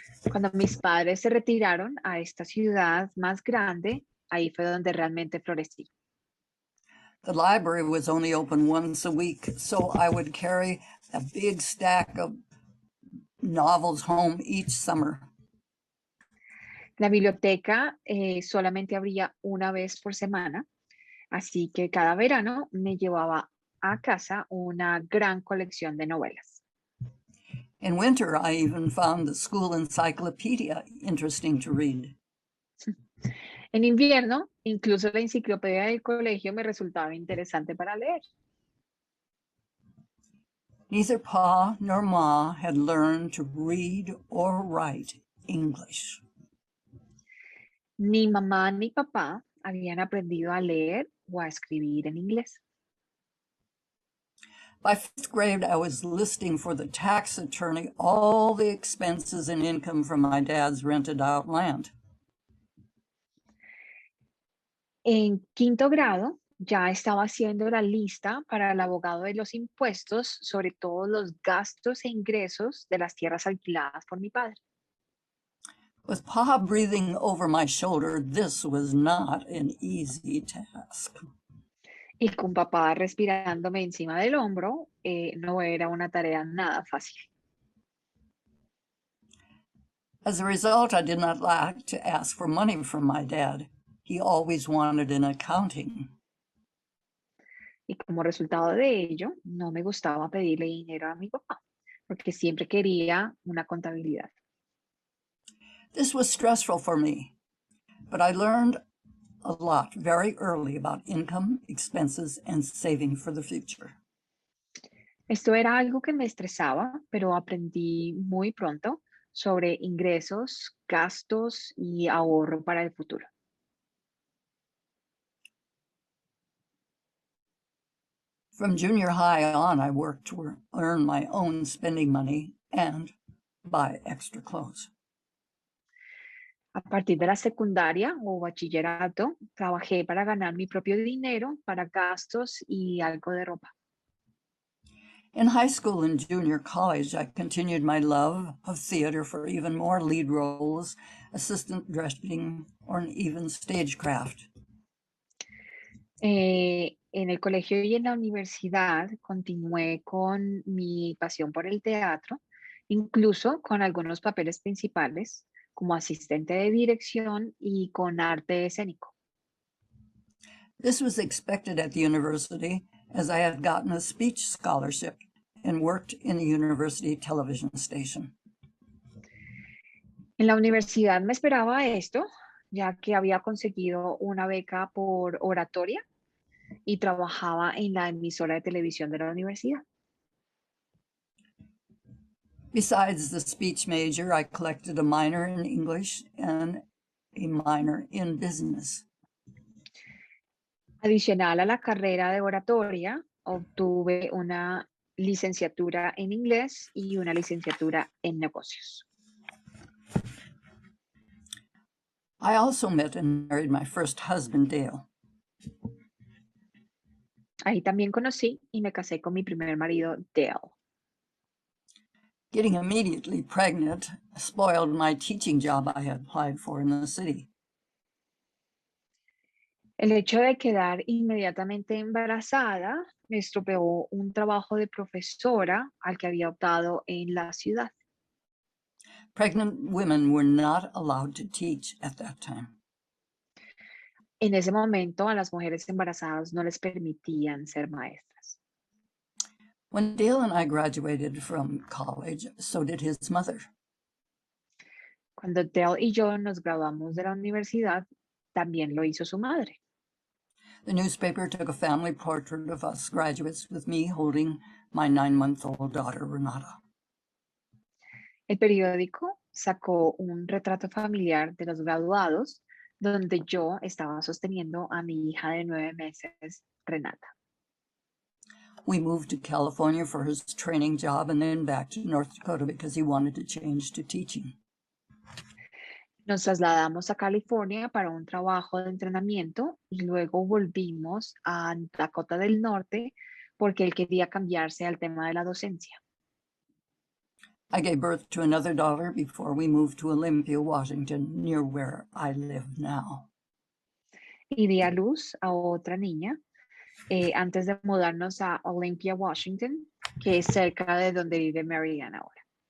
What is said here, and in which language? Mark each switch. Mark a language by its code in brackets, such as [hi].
[es] Cuando mis padres se retiraron a esta ciudad más grande, ahí fue donde realmente florecí. [en] The library was only open once a week, so I would carry a big stack of novels home each summer. [es] La biblioteca solamente abría una vez por semana, así que cada verano me llevaba a casa una gran colección de novelas. [en] In winter, I even found the school encyclopedia interesting to read. [es] En invierno, incluso la enciclopedia del colegio me resultaba interesante para leer. [en] Neither Pa nor Ma had learned to read or write English. [es] Ni mamá ni papá habían aprendido a leer o a escribir en inglés. [en] By fifth grade, I was listing for the tax attorney all the expenses and income from my dad's rented out land. [es] En quinto grado, ya estaba haciendo la lista para el abogado de los impuestos sobre todos los gastos e ingresos de las tierras alquiladas por mi padre. [en] With Pa breathing over my shoulder, this was not an easy task. [es] Y con papá respirándome encima del hombro, no era una tarea nada fácil. [en] As a result, I did not like to ask for money from my dad. He always wanted an accounting. [es] Y como resultado de ello, no me gustaba pedirle dinero a mi papá, porque siempre quería una contabilidad. [en] This was stressful for me, but I learned a lot very early about income, expenses, and saving for the future. [es] Esto era algo que me estresaba, pero aprendí muy pronto sobre ingresos, gastos y ahorro para el futuro. [en] From junior high on, I worked to earn my own spending money and buy extra clothes. [es] A partir de la secundaria o bachillerato, trabajé para ganar mi propio dinero para gastos y algo de ropa. [en] In high school and junior college, I continued my love of theater for even more lead roles, assistant directing, or even stagecraft. [es] En el colegio y en la universidad continué con mi pasión por el teatro, incluso con algunos papeles principales como asistente de dirección y con arte escénico. [en] This was expected at the university, as I had gotten a speech scholarship and worked in the university television station. [es] En la universidad me esperaba esto, ya que había conseguido una beca por oratoria y trabajaba en la emisora de televisión de la universidad. [en] Besides the speech major, I collected a minor in English and a minor in business. [es] Adicional a la carrera de oratoria, obtuve una licenciatura en inglés y una licenciatura en negocios. [en] I also met and married my first husband, Dale. [es] Ahí también conocí y me casé con mi primer marido, Dale. [en] Getting immediately pregnant spoiled my teaching job I had applied for in the city. [es] El hecho de quedar inmediatamente embarazada me estropeó un trabajo de profesora al que había optado en la ciudad. [en] Pregnant women were not allowed to teach at that time. [es] En ese momento a las mujeres embarazadas no les permitían ser maestras. [en] When Dale and I graduated from college, so did his mother. [es] Cuando Dale y yo nos graduamos de la universidad, también lo hizo su madre. [en] The newspaper took a family portrait of us graduates with me holding my 9-month-old daughter, Renata. [es] El periódico sacó un retrato familiar de los graduados donde yo estaba sosteniendo a mi hija de 9 meses, Renata. [en] We moved to California for his training job and then back to North Dakota because he wanted to change to teaching. [es] Nos trasladamos a California para un trabajo de entrenamiento y luego volvimos a Dakota del Norte porque él quería cambiarse al tema de la docencia. [en] I gave birth to another daughter before we moved to Olympia, Washington, near where I live now. [es] Y di a luz a otra niña antes de mudarnos a Olympia, Washington, que es cerca de donde vive Marianne ahora.